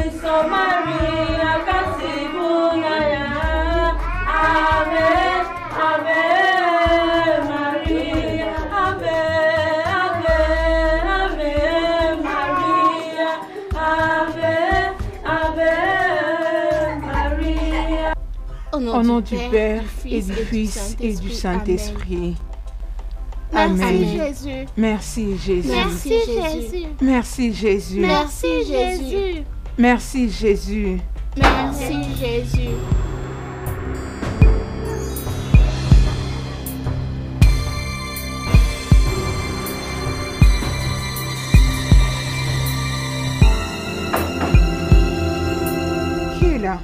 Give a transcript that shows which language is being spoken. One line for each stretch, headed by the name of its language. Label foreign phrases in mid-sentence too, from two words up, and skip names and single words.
Latin: Maria, Kasibunaya. Ave, Ave Maria, Ave, Ave, Ave Maria, Ave, Ave Maria.
French: Au nom du Père et du Fils et du Saint-Esprit. Amen. Merci Jésus. Merci Jésus. Merci Jésus. Merci Jésus. Merci Jésus. Merci Jésus. Merci Jésus. Qui est là?